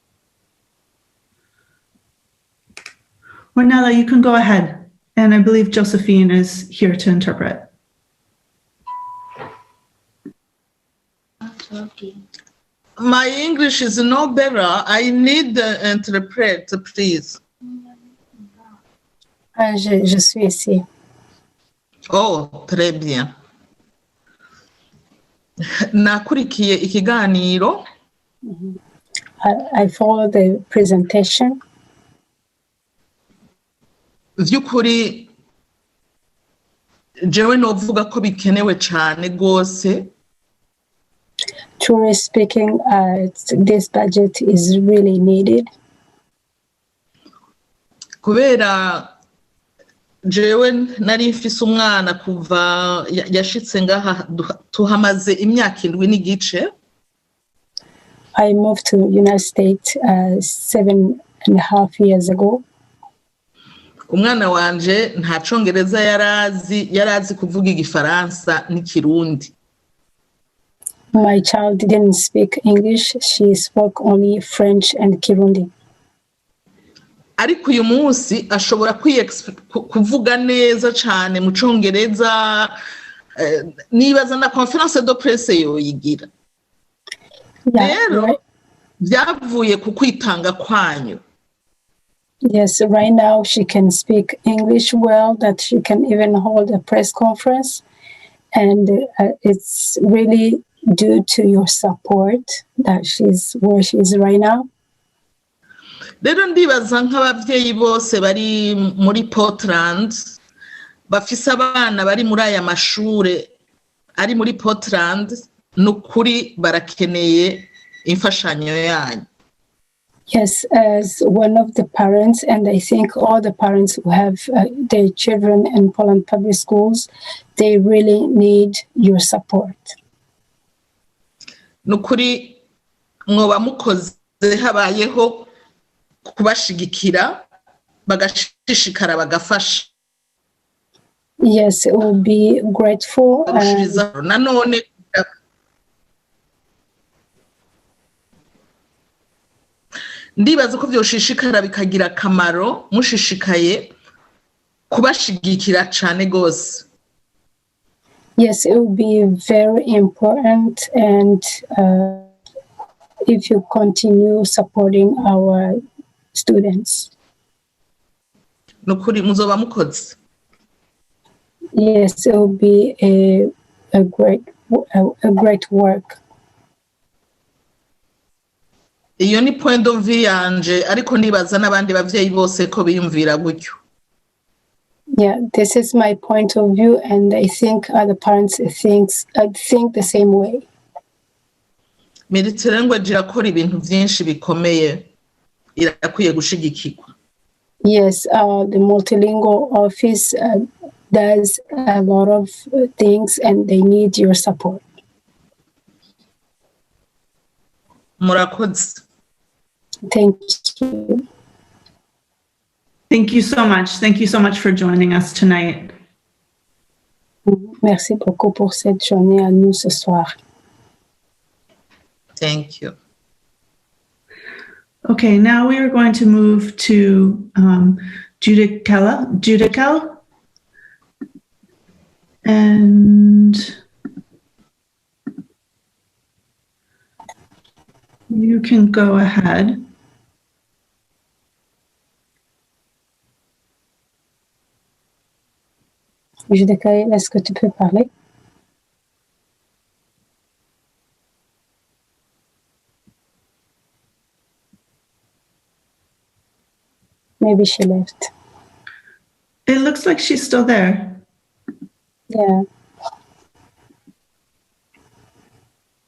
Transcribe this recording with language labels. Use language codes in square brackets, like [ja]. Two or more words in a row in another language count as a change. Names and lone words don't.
[en] Ornella, you can go ahead. And I believe Josephine is here to interpret. My English is no better. I need the interpreter, please. [fr] Je suis ici. Oh, très bien. [rn] Nakurikiye ikiganiro. [en] I follow the presentation. [rn] Vyukuri jewe novuga ko bikenewe cyane gose. [en] Truly speaking, this budget is really needed. [rn] Kubera jewe nari mfise umwana kuva yashitse ngaha tuhamaze imyaka 7 n'igice. [en] I moved to United States 7.5 years ago. [rn] Umwana wanje nta congereza yarazi kuvuga igifaransa n'ikirundi. [en] My child didn't speak English. She spoke only French and Kirundi. [rn] Ariko uyu munsi ashobora kuvuga neza cyane mu congereza, nibaza na [fr] conference de presse [rn] yoyigira. Rero byavuye ku kwitanga kwanyu. [en] Yes, right now she can speak English well, that she can even hold a press conference. And it's really due to your support that she's where she is right now. [rn] Rero ndibaza nk'abavyeyi bose bari muri Portland bafise abana bari muri aya mashure ari muri Portland, nukuri barakeneye imfashanyo yanyu. [en] Yes, as one of the parents, and I think all the parents who have their children in Poland public schools, they really need your support. [rn] Nukuri mwoba mukoze habayeho kubashigikira bagashishikara bagafasha. [en] Yes, it will be grateful. [rn] Nanone ndibaza ko byoshishikara bikagira akamaro mushishikaye kubashigikira cyane gose. [en] Yes, it will be very important, and if you continue supporting our students. [rn] Nukuri muzoba mukoze. [en] Yes, it will be a great work. [rn] Iyo ni [en] point of view [rn] yanje, ariko nibaza n'abandi bavyeyi bose ko biyumvira gutyo. [en] Yeah, this is my point of view, and I think other parents think the same way. [rn] Multilingual irakora ibintu byinshi bikomeye, irakwiye gushigikirwa. [en] Yes, the multilingual office does a lot of things, and they need your support. [rn] Murakoze. [en] Thank you. Thank you so much. Thank you so much for joining us tonight. [fr] Merci beaucoup pour cette journée à nous ce soir. [en] Thank you. Okay, now we are going to move to Judical. And you can go ahead. [fr] Judical, est-ce que tu peux parler? [en] Maybe she left. It looks like she's still there. Yeah.